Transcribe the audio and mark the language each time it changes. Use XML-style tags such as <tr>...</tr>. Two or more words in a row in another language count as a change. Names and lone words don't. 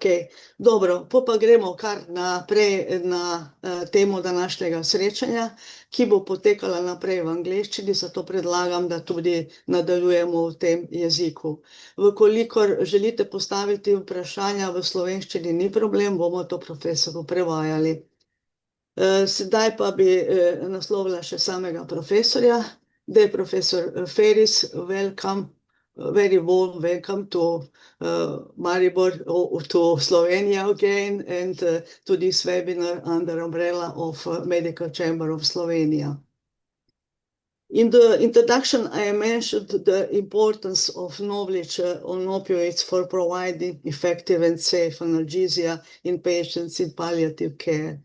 <sl>Dobro, pa gremo kar naprej na temo današnjega srečanja, ki bo potekala naprej v angleščini, zato predlagam, da tudi nadaljujemo v tem jeziku. Vkolikor želite postaviti vprašanja v slovenščini, ni problem, bomo to profesorju prevajali. Sedaj pa bi naslovila še samega profesorja.</sl> <en>Dear Professor Ferris, welcome. Very warm welcome to Maribor, to Slovenia again, and to this webinar under umbrella of Medical Chamber of Slovenia. In the introduction, I mentioned the importance of knowledge on opioids for providing effective and safe analgesia in patients in palliative care.</en>